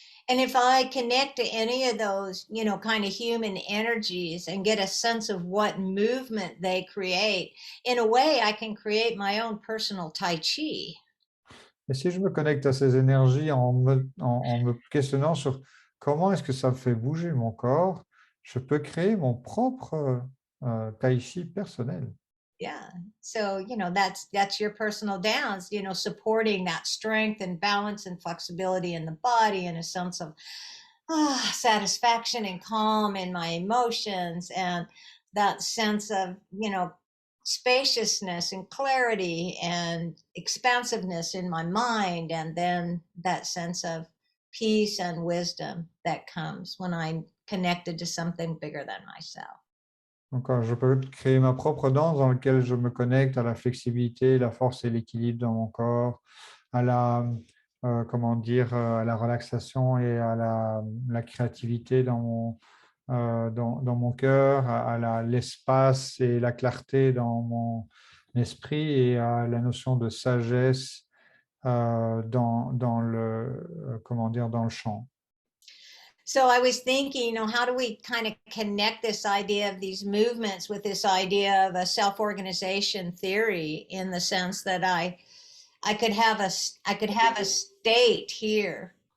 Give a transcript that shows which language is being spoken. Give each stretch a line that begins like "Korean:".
English: And if I connect to any of those, kind of human energies and get a sense of what movement they create, in a way, I can create my own personal Tai Chi.
French: Et si je me connecte à ces énergies en me questionnant sur comment est-ce que ça me fait bouger mon corps, je peux créer mon propre Tai Chi personnel.
English: Yeah. So, that's your personal dance, supporting that strength and balance and flexibility in the body and a sense of satisfaction and calm in my emotions and that sense of, spaciousness and clarity and expansiveness in my mind. And then that sense of peace and wisdom that comes when I'm connected to something bigger than myself.
French: Donc, je peux créer ma propre danse dans laquelle je me connecte à la flexibilité, la force et l'équilibre dans mon corps, à la relaxation et à la créativité dans mon cœur, à l'espace et la clarté dans mon esprit et à la notion de sagesse dans le champ.
English: So I was thinking, how do we kind of connect this idea of these movements with this idea of a self-organization theory in the sense that I could have a state here.